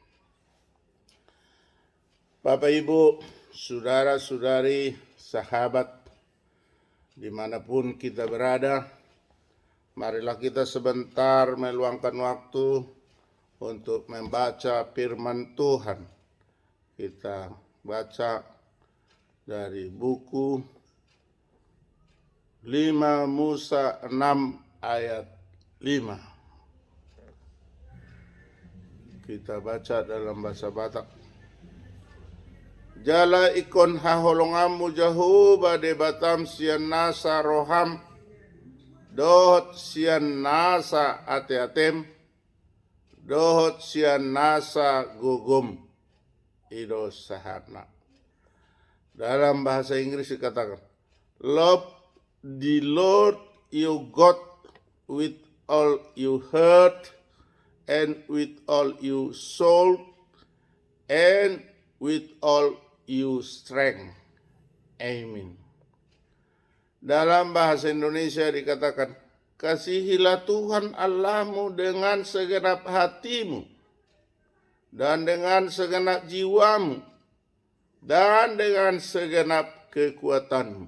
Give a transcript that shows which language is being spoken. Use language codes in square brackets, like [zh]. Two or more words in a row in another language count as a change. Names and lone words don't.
[id] Bapak, Ibu, saudara-saudari, sahabat, dimanapun kita berada, marilah kita sebentar meluangkan waktu untuk membaca firman Tuhan. Kita baca dari buku 5 Musa 6 ayat 5. Kita baca dalam bahasa Batak. [bbc] Jala ikon haholongamu jahu bade batam sian nasa roham dohot sian nasa ate-atem dohot sian nasa gugum ido sahana. [id] Dalam bahasa Inggris dikatakan, [en] love the Lord your God with all your heart and with all your soul and with all your strength. [id] Amin. Dalam bahasa Indonesia dikatakan, kasihilah Tuhan Allahmu dengan segenap hatimu dan dengan segenap jiwamu dan dengan segenap kekuatanmu.